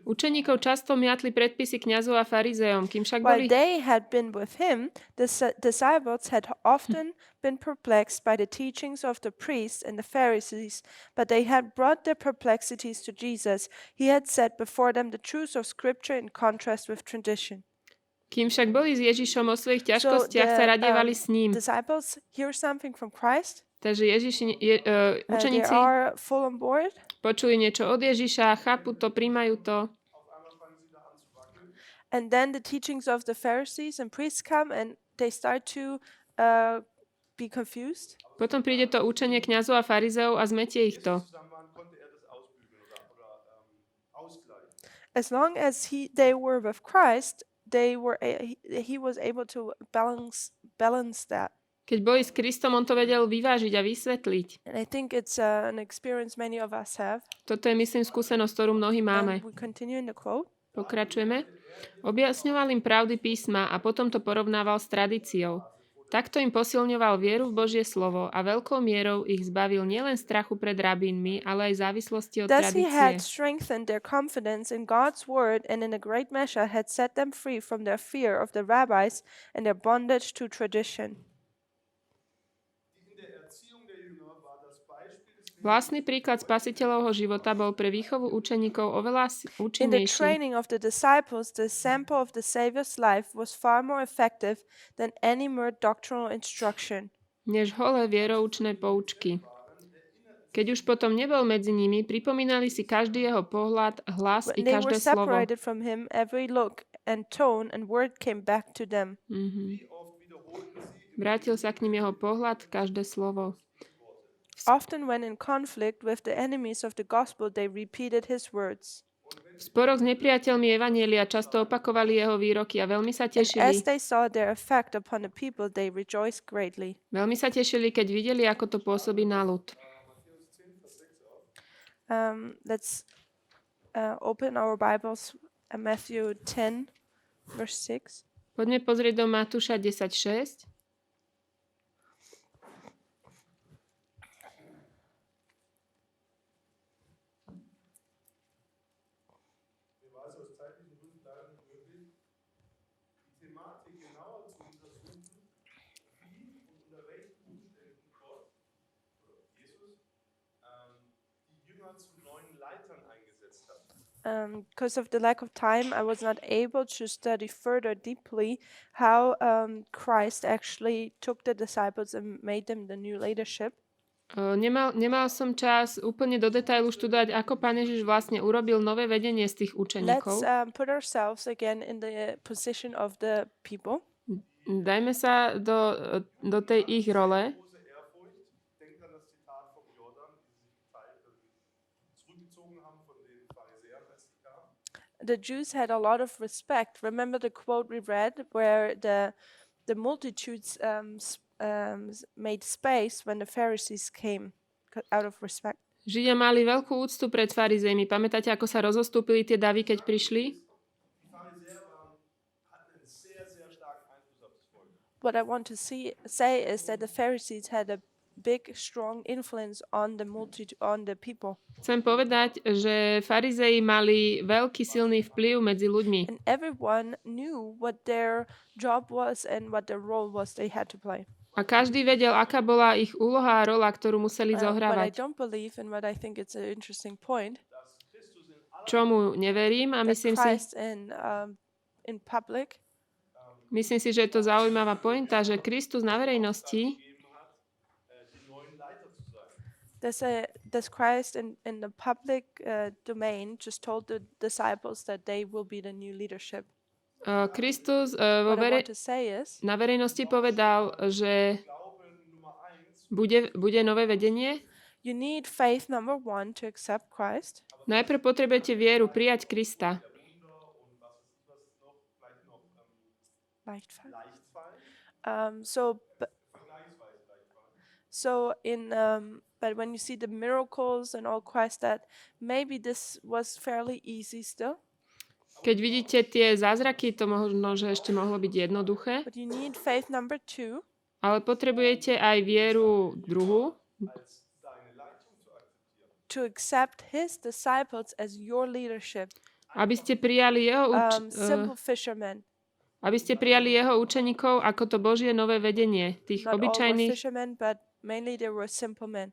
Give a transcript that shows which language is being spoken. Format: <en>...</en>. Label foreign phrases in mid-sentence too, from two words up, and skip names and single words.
<sk>Učeníkov často miatli predpisy kňazov a farizejom, kým však</sk> <en>While</en> <sk>boli...</sk> <en>they had been with him, the disciples had often been perplexed by the teachings of the priests and the Pharisees, but they had brought their perplexities to Jesus. He had set before them the truths of Scripture in contrast with tradition.</en> <sk>Kým však boli s Ježišom o svojich ťažkostiach, sa radievali s ním.</sk> <en>Disciples hear something from Christ.</en> <sk>Takže</sk> <en>They</en> <sk>učeníci</sk> <en>are full on board.</en> <sk>počuli niečo od Ježiša, chápu to, príjmajú to.</sk> <en>And then the teachings of the Pharisees and priests come and they start to be confused.</en> <sk>Potom príde to učenie kňazov a farizeov a zmetie ich to.</sk> <de>Zusammen waren, konnte er das ausbügeln oder ausgleichen.</de> <en>As long as they were with Christ, he was able to balance that.</en> <sk>Keď boli s Kristom, on to vedel vyvážiť a vysvetliť.</sk> <en>And I think it's an experience many of us have.</en> <sk>Toto je, myslím, skúsenosť, ktorú mnohí máme.</sk> <en>And we continue in the quote.</en> <sk>Pokračujeme. Objasňoval im pravdy písma a potom to porovnával s tradíciou. Takto im posilňoval vieru v Božie slovo a veľkou mierou ich zbavil nielen strachu pred rabínmi, ale aj závislosti od</sk> <en>Thus he had</en> <sk>tradície.</sk> <en>strengthened their confidence in God's word and in a great measure had set them free from their fear of the rabbis and their bondage to tradition.</en> <de>In der Erziehung der Jünger war das Beispiel des</de> <sk>Vlastný príklad spasiteľovho života bol pre výchovu učeníkov oveľa</sk> <en>In the</en> <sk>účinnejší.</sk> <en>training of the disciples, the example of the Savior's life was far more effective than any mere doctrinal instruction.</en> <sk>Než holé vieroučné poučky. Keď už potom nebol medzi nimi, pripomínali si každý jeho pohľad, hlas i</sk> <en>When they were</en> <sk>každé slovo.</sk> <en>separated from him, every look and tone and word came back to them.</en> <de>oft wiederholten sie</de> <sk>Vrátil sa k nim jeho pohľad, každé slovo.</sk> <en>Often when in conflict with the enemies of the gospel, they repeated his words.</en> <sk>V sporoch s nepriateľmi evanjelia často opakovali jeho výroky a veľmi sa</sk> <en>And as</en> <sk>tešili.</sk> <en>they saw their effect upon the people, they rejoiced greatly.</en> <sk>Veľmi sa tešili, keď videli, ako to pôsobí na ľud.</sk> <en>Let's open our Bibles at Matthew 10, verse 6.</en> <sk>Poďme pozrieť do Matúša 10.6.</sk> <de>mir war es aus zeitlichen Gründen leider nicht möglich, die Thematik genauer zu untersuchen, wie und unter welchen Umständen Gott oder Jesus die Jünger zu neuen Leitern eingesetzt hat.</de> <en>Because of the lack of time, I was not able to study further deeply how Christ actually took the disciples and made them the new leadership.</en> <sk>Nemal som čas úplne do detailu študovať, ako Pán Ježiš vlastne urobil nové vedenie z tých</sk> <en>Let's</en> <sk>učeníkov.</sk> <en>put ourselves again in the position of the people.</en> <sk>Dajme sa do tej ich role.</sk> <de>Große Ehrfurcht, denkt an das Zitat vom Jordan, wie sie sich geteilt zurückgezogen haben von den Pharisäern, als sie kamen.</de> <en>The Jews had a lot of respect. Remember the quote we read where the multitudes made space when the Pharisees came out of respect.</en> <sk>Židia mali veľkú úctu pred farizejmi. Pamätáte, ako sa rozostúpili tie davy, keď prišli?</sk> <de>Die Pharisäer hatten einen sehr, sehr starken Einfluss auf das Volk.</de> <en>What I want to say is that the Pharisees had a big, strong influence on the multitude, on the people.</en> <sk>Chcem povedať, že farizeji mali veľký silný vplyv medzi ľuďmi.</sk> <en>And everyone knew what their job was and what their role was they had to play.</en> <sk>A každý vedel, aká bola ich úloha a rola, ktorú museli</sk> <en>What I</en> <sk>zohrávať.</sk> <en>don't believe and what I think it's an interesting point,</en> <sk>Čomu neverím a</sk> <en>that</en> <sk>myslím</sk> <en>Christ in public</en> <sk>si, že je to zaujímavá pointa, že Kristus na verejnosti</sk> <de>gegeben hat, den neuen Leiter zu sein.</de> <en>does Christ in the public domain just told the disciples that they will be the new leadership.</en> <sk>Kristus</sk> <en>What I want to say is</en> <sk>na verejnosti povedal, že</sk> <de>Glaube Nummer 1,</de> <sk>bude nové vedenie.</sk> <en>you need faith, number one, to accept Christ.</en> <sk>Najprv potrebujete vieru, prijať Krista.</sk> <de>Wunder und was noch, vielleicht noch Leicht fallen. leicht fallen, So vergleichsweise leicht fallen.</de> <en>So but when you see the miracles and all Christ, that maybe this was fairly easy still.</en> <sk>Keď vidíte tie zázraky, to možno, že ešte mohlo byť jednoduché,</sk> <en>But you need faith number two,</en> <sk>ale potrebujete aj vieru druhú,</sk> <de>Als deine Leitung zu akzeptieren.</de> <en>to accept his disciples as your leadership.</en> <sk>aby ste prijali</sk> <en>Simple fishermen,</en> <sk>aby ste prijali jeho učeníkov ako to Božie nové vedenie, tých</sk> <en>not all were</en> <sk>obyčajných,</sk> <en>fishermen, but mainly they were simple men.</en>